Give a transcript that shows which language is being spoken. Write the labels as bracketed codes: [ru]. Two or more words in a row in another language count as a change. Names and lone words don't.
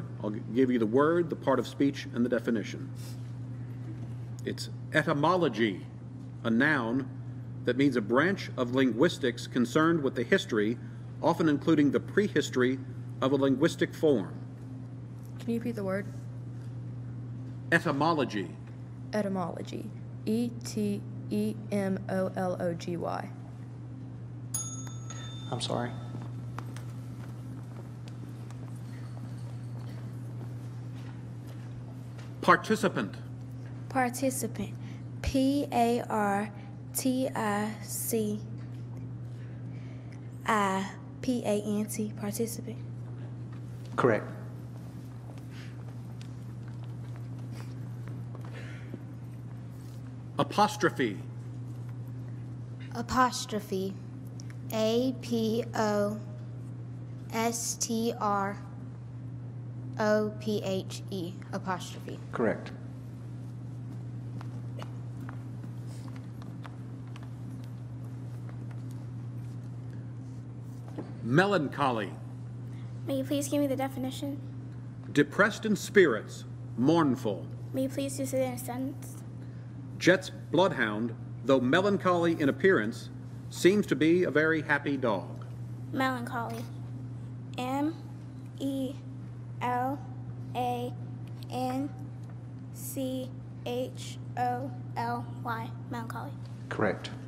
[en] I'll give you the word, the part of speech, and the definition. It's etymology, a noun that means a branch of linguistics concerned with the history, often including the prehistory of a linguistic form. Can you repeat the word? Etymology. Etymology. E-T-E-M-O-L-O-G-Y. I'm sorry. Participant. Participant. P-A-R-T-I-C-I-P-A-N-T. Participant. Correct. Apostrophe. Apostrophe. A-P-O-S-T-R-O-P-H-E. Apostrophe. Correct. Melancholy. May you please give me the definition? Depressed in spirits, mournful. May you please use it in a sentence? Jet's bloodhound, though melancholy in appearance, seems to be a very happy dog. Melancholy. M-E-L-A-N-C-H-O-L-Y. Melancholy. Correct.